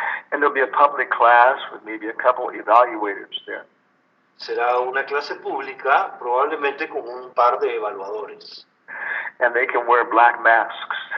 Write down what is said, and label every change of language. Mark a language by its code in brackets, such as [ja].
[en] And there'll be a public class with maybe a couple evaluators there. [es] Será una clase pública, probablemente con un par de evaluadores. [en] And they can wear black masks.